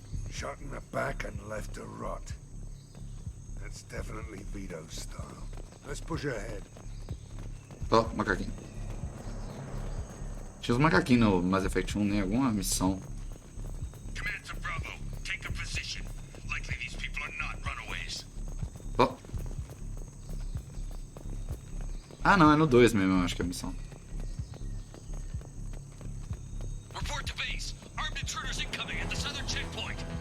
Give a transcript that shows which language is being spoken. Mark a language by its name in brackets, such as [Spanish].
[English] Shot in the back and left to rot. That's definitely Vito's style. Let's push ahead. [Portuguese] Ó, macaquinho. Tinha os macaquinhos no Mass Effect 1, né? Alguma missão. [English] Command to Bravo. Take a position. Likely these people are not runaways. Oh. [Portuguese] Ah, não, é no 2 mesmo, eu acho que é a missão. [English] Report to base. Armed intruders incoming at the southern checkpoint.